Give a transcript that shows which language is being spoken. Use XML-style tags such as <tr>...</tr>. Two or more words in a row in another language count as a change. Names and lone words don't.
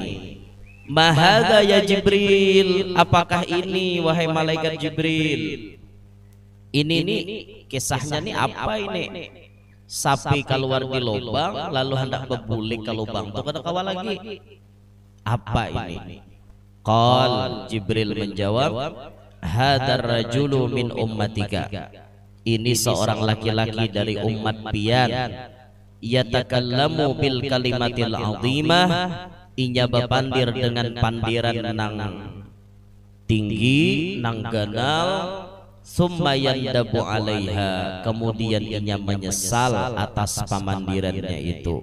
<ar>ما هذا يا جبريل,</ar> <id>apakah ini wahai malaikat Jibril? Ini nih kisahnya nih apa ini?</id> <bjn>Sapi keluar di lubang lalu hendak bebulik ke lubang itu kada kawa lagi.</bjn> <id>Apa ini? Qal, Jibril menjawab,</id> <ar>هذا رجل من أمتك,</ar> <bjn>ini seorang laki-laki dari umat pian,</bjn> <ar>يتكلم بالكلمة العظيمة,</ar> <bjn>inya bepandir dengan pandiran nang tinggi, nang ganal,</bjn> <ar>ثم يندم عليها,</ar> <bjn>kemudian inya menyesal atas pamandirannya itu.</bjn>